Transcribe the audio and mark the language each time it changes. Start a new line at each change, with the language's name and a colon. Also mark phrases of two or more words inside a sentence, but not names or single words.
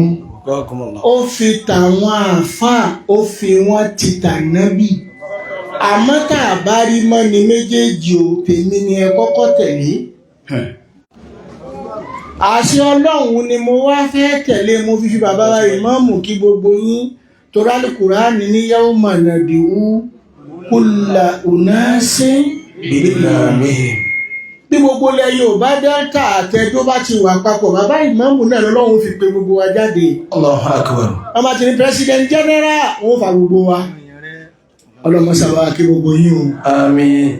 Yoruba: Ó fi tàwọn àfáà ó fi wọ́n ti tànábì. Àmọ́ tá a bá rí mọ́ ni méjèèjì ò tèmi ni ẹ kọ́kọ́ tẹ̀lé. Àṣẹ Ọlọ́run ni mo wá fẹ́ tẹ̀lé mo fi bàbá wa ìmáàmù kí gbogbo yín torí Al-Qur'ani ní
Arabic: يوم ندعو كل أناس بإمامهم.
Yoruba: Bí gbogbo ilẹ̀ Yorùbá Delta àtẹ́jọ́ bá ti wà papọ̀ bàbá ìmáàmù náà lọ́lọ́run fi pe gbogbo wa jáde.
Arabic: الله أكبر.
Yoruba: Wọ́n bá ti ní
English: President General
Yoruba: wọ́n fa gbogbo wa. Ọlọ́mọ sábà kí gbogbo yín o. àmín.